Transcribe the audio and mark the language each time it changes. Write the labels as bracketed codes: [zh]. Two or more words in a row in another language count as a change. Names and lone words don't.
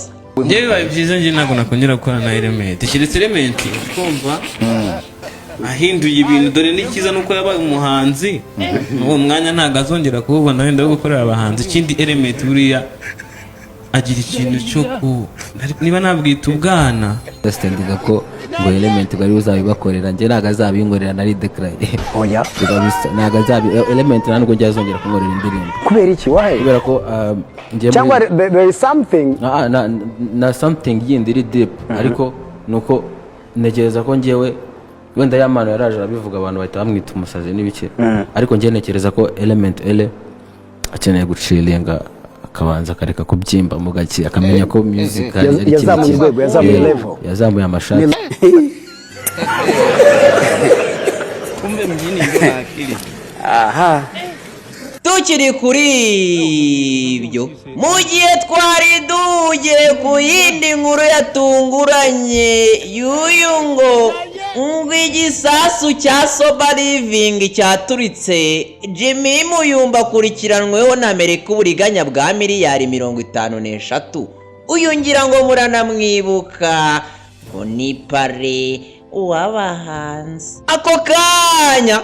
[rw] njyewe bibaye byiza njye ntabwo nakongera gukora na Elementi kiretse Elementi twumva ahinduye ibintu dore n'ikiza nuko yabaye umuhanzi uwo mwanya ntabwo azongera kuwubona wenda wo gukorera abahanzi ikindi Elementi buriya agira ikintu cyo niba nabwita ubwana ndastendiga ko ngo Elementi bari uzabibakorera njye ntabwo azabinkorera nari declare oya ntabwo Elementi ntabwo njye azongera kunkorera indirimbo kubera iki wahe kubera ko [en] cyangwa there is something [rw] na something yindi iri deep ariko nuko ntekereza ko njyewe wenda yamano yaraje arabivuga abantu bahita bamwita umusazi n'ibiki ariko njye ntekereza ko Element ele akeneye gucilinga akabanza akareka kubyimba mu gaki akamenya ko music ari yazamuye urwego yazamuye level yazamuye amashati [sw] kumbe mjini ndio na akili [rw] aha tukiri kuri ibyo mu gihe twari duhugiye ku yindi nkuru yatunguranye y'uyu ngo igisasu cya Soba Living cyaturitse Jimmy Muyumba akurikiranweho na Amerika uburiganya bwa miliyari 53 uyu ngira ngo muranamwibuka ngo ni pare w'abahanzi ako kanya